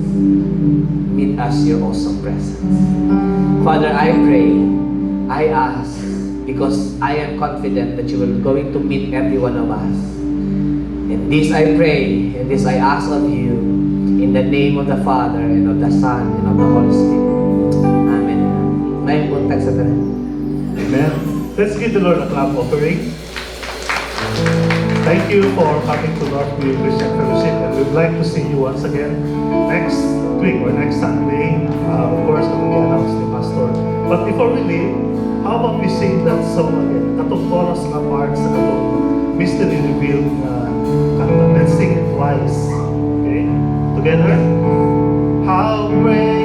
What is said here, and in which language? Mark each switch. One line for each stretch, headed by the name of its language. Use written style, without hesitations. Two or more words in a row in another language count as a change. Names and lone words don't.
English: Meet us your awesome presence. Father, I pray, I ask, because I am confident that you will going to meet every one of us. And this I pray, and this I ask of you, in the name of the Father, and of the Son, and of the Holy Spirit.
Cebuano: Amen. May punta sa tanan.
English: Amen. Let's give the Lord a clap offering. Thank you for coming to Northview Christian Fellowship, and we'd like to see you once again next week or next Sunday. Of course, it will be announced ni Pastor. But before we leave, how about we sing that song again?
Cebuano: Katong chorus na part sa katong
English: mystery revealed
Cebuano: na kanta.
English: Let's sing it twice. Okay? Together? How great